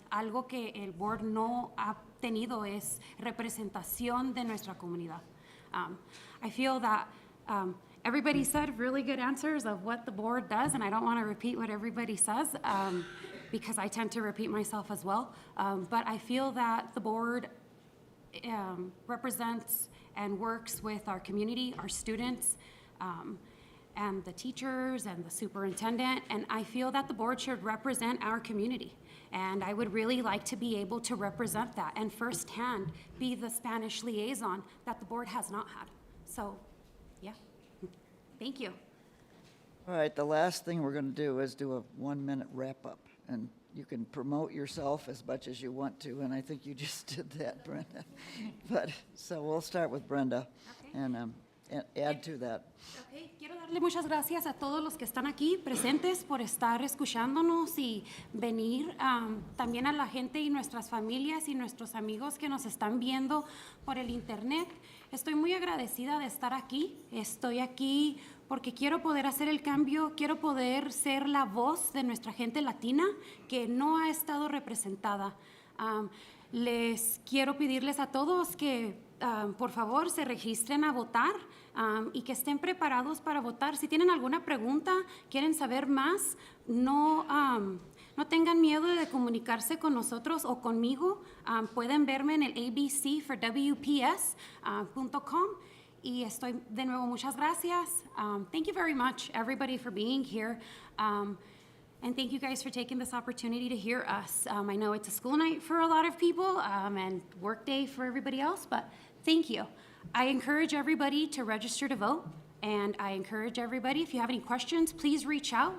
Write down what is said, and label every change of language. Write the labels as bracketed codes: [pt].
[es] Algo que el board no ha tenido es representación de nuestra comunidad. [en] I feel that everybody said really good answers of what the board does, and I don't want to repeat what everybody says because I tend to repeat myself as well. But I feel that the board represents and works with our community, our students, and the teachers and the superintendent, and I feel that the board should represent our community. And I would really like to be able to represent that and firsthand be the Spanish liaison that the board has not had. So, yeah, thank you. All right, the last thing we're going to do is do a 1-minute wrap-up. And you can promote yourself as much as you want to, and I think you just did that, Brenda. But, so we'll start with Brenda and add to that. Okay. [es] Quiero darle muchas gracias a todos los que están aquí presentes por estar escuchándonos y venir, también a la gente y nuestras familias y nuestros amigos que nos están viendo por el internet. Estoy muy agradecida de estar aquí. Estoy aquí porque quiero poder hacer el cambio, quiero poder ser la voz de nuestra gente latina que no ha estado representada. Les quiero pedirles a todos que por favor se registren a votar y que estén preparados para votar. Si tienen alguna pregunta, quieren saber más, no tengan miedo de comunicarse con nosotros o conmigo. Pueden verme en el abcforwps.com. Y estoy de nuevo, muchas gracias. [en] Thank you very much, everybody, for being here. And thank you guys for taking this opportunity to hear us. I know it's a school night for a lot of people and work day for everybody else, but thank you. I encourage everybody to register to vote. And I encourage everybody, if you have any questions, please reach out.